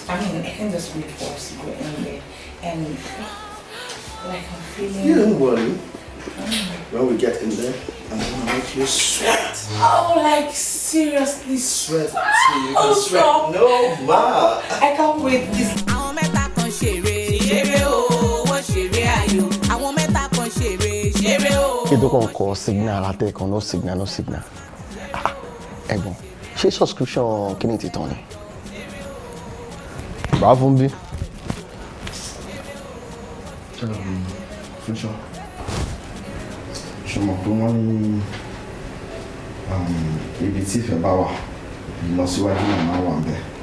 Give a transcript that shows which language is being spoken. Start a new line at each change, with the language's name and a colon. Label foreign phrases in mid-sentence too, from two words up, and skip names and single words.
English: I mean, I can just read for us to go in there. And like I'm feeling. You don't worry. When we get in there, I'm gonna make you sweat. Oh, like seriously Sweat. sweat. So you can sweat. Stop. No, ma. I can't wait this.
Yoruba: àwọn mẹ́ta kan ṣeré o wọ́n ṣeré ayò àwọn mẹ́ta kan ṣeré o. Kí tó kàn kọ signal látẹ̀kàn
English: no signal no signal.
Yoruba: Ẹ̀gbọ́n, ṣé subscription kí ni ti tán ni? Bá fún bí. Future. Ṣùgbọ́n pé wọ́n ní ibi tí ìfẹ́ bá wà ìlọsíwájú náà máa wà ńbẹ̀.